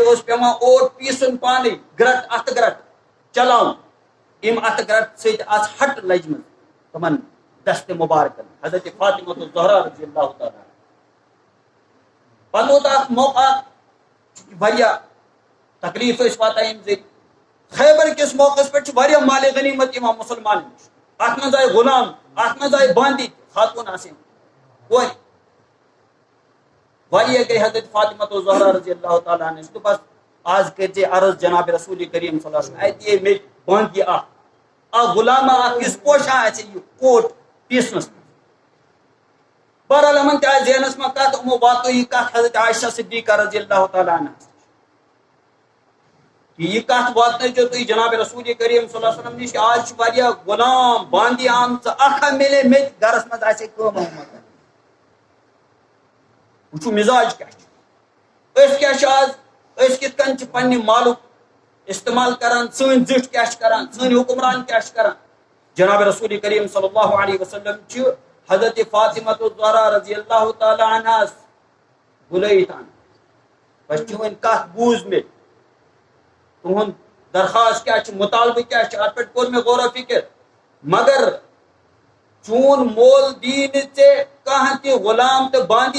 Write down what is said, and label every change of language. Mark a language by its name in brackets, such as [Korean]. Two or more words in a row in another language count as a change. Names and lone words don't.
[Kashmiri] اوس پیٚوان اوٹ پیٖسُن پانے گرٹ اتھٕ گرٹ چلاوُن امہِ اتھٕ گرٹ سۭتۍ آسہٕ ہٹ لجمٕژ تِمن دستہِ مُبارکن حضرت فاطمۃ الزہرا [Arabic] رضی اللہ تعالیٰ [Kashmiri] پتہٕ ووت اکھ موقعہ واریاہ تکلیف ٲسۍ واتان امہِ ذٔریعہٕ خیبر کِس موقعس پٮ۪ٹھ چھُ واریاہ مالِ غنیٖمت یِوان مُسلمانن نِش اتھ منٛز آیہِ غلام اتھ منٛز آیہِ باندی خاتوٗن آسٕنۍ کورِ واریاہ گٔے حضرت فاطمۃ الزہرا [Arabic] رضی اللہ تعالیٰ [Kashmiri] عنہَس دوٚپس آز کٔرزِ عرض جناب رسول کریم [Arabic] صلی اللہ علیہ وسلم [Kashmiri] اَتہِ یہِ مےٚ باندی اکھ غلامہ اکھ یُس پوشان آسہِ یہِ کوٹ پیٖسنس منٛز بہرحال یِمن تہِ آسہِ ذہنس منٛز کتھ یِمو واتنٲو یہِ کتھ حضرت عائشہ صدیقہ [Arabic] رضی اللہ تعالیٰ [Kashmiri] عنہَس یہ کتھ واتنٲیزیو تُہۍ جناب رسول کریم [Arabic] صلی اللہ علیہ وسلم [Kashmiri] نِش آز چھِ واریاہ غلام باندی آمژٕ اکھ ہا مِلے مےٚ تہِ گرس منٛز آسہِ ہے کٲم وٲم وٕچھو مِزاج کیاہ چھُ أسۍ کیاہ چھِ آز أسۍ کِتھ کٔنۍ چھِ پننہِ مالُک استعمال کران سٲنۍ زِٹھ کیاہ چھِ کران سٲنۍ حُکمران کیاہ چھِ کران جناب رسول کریم [Arabic] صلی اللہ علیہ وسلم [Kashmiri] چھِ حضرت فاطمۃ الزہرا [Arabic] رضی اللہ تعالیٰ [Kashmiri] عنہَس بُلٲیِتھ انان بس چٲنۍ کتھ بوٗز مےٚ تُہُنٛد درخواست کیاہ چھُ مُطالبہٕ کیاہ چھُ اتھ پٮ۪ٹھ کوٚر مےٚ غور و فِکر مگر چون مول دی نہٕ ژےٚ کانٛہہ تہِ غلام تہٕ باندی